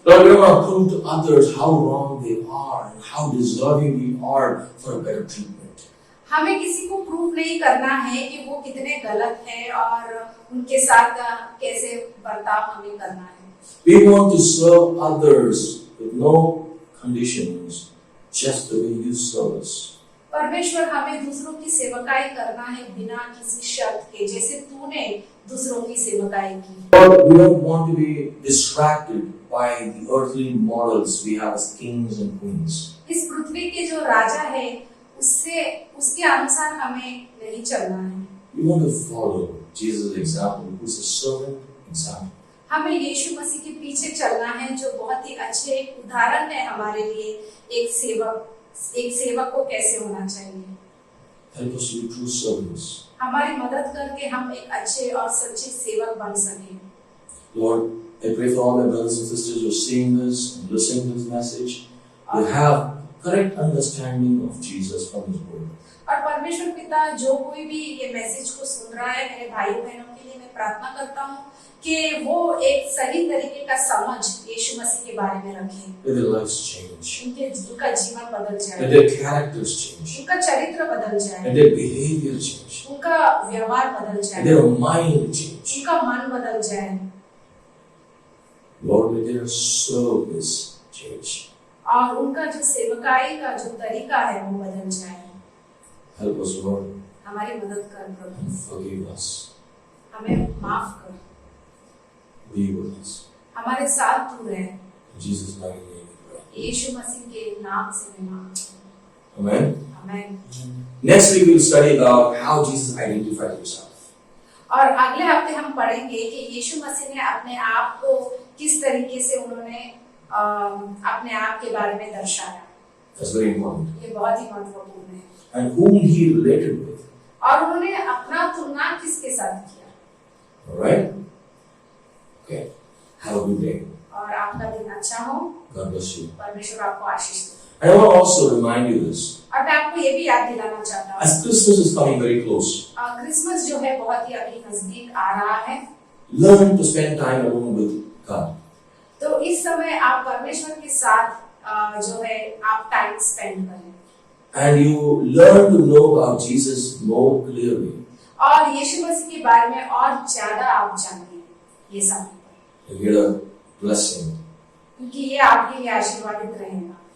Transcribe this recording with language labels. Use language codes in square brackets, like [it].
[en] Lord, we don't want to prove to others how wrong they are and how deserving we are for a better treatment. [hi] हमें किसी को prove नहीं करना है कि वो कितने गलत हैं और उनके साथ कैसे बर्ताव हमें करना है। [en] We want to serve others with no conditions, just the way you serve us. [hi] परमेश्वर हमें दूसरों की सेवकाई करना है बिना किसी शर्त के, जैसे तूने दूसरों की सेवकाई की। [en] Lord, we don't want to be distracted by the earthly models we have as kings and queens. [hi] इस पृथ्वी पृथ्वी के जो राजा है उसके अनुसार हमें नहीं चलना है। [en] We want to follow Jesus' example, who's a servant example. [hi] हमें यीशु मसीह के पीछे चलना है जो बहुत ही अच्छे एक उदाहरण है हमारे लिए। एक सेवक को कैसे होना चाहिए। [en] Help us to be true servants. [hi] हमारी मदद करके हम एक अच्छे और सच्चे सेवक बन सकें। [en] Lord, I pray for all my brothers and sisters who are seeing this and listening to this message, to have correct understanding of Jesus from His Word. [hi] और परमेश्वर पिता जो कोई भी ये मैसेज को सुन रहा है, मेरे भाइयों बहनों के लिए मैं प्रार्थना करता हूँ कि वो एक सही तरीके का समझ यीशु मसीह के बारे में रखें। [en] Let their lives change. [hi] उनका जीवन बदल जाए। [en] Let their characters change. [hi] उनका चरित्र बदल जाए। [en] Let their behavior change. [hi] उनका व्यवहार बदल जाए। [en] Let their mind change. [hi] उनका मन बदल जाए। [en] Lord, let their service change. [hi] और उनका जो सेवकाई का जो तरीका है वो बदल जाए। [en] Help us, Lord. [hi] हमारी मदद कर प्रभु। [en] Forgive us. [hi] हमें माफ कर। [en] Be with us. [hi] हमारे साथ तू रहे। [en] In Jesus' mighty name we pray. [hi] यीशु मसीह के नाम से मैं मांगता हूँ। [en] Amen. [hi] Amen. [en] Next week we'll study about how Jesus identified Himself. [hi] और अगले हफ्ते हम पढ़ेंगे कि यीशु मसीह ने अपने आप को किस तरीके से उन्होंने अपने आप के बारे में दर्शाया। [en] That's very important. [hi] ये बहुत ही महत्वपूर्ण है। [en] And whom He related with. [hi] और उन्होंने अपना तुलना किसके साथ किया। [en] All right. Okay. Have a good day. [hi] और आपका दिन अच्छा हो। [en] God bless you. [hi] परमेश्वर आपको आशीष दे। [en] And I want to also remind you this. [hi] और मैं आपको ये भी याद दिलाना चाहता हूँ। [en] As Christmas is coming very close, [hi] Christmas जो है बहुत ही अभी नजदीक आ रहा है। [en] learn to spend time alone with God. [hi] तो इस समय आप परमेश्वर के साथ जो है आप टाइम स्पेंड करें। [en] And you learn to know about Jesus more clearly. [hi] और यीशु मसीह के बारे में और ज्यादा आप जानिए ये सब। [en] You get a blessing. [hi] क्योंकि ये आपके लिए आशीर्वादित रहेगा।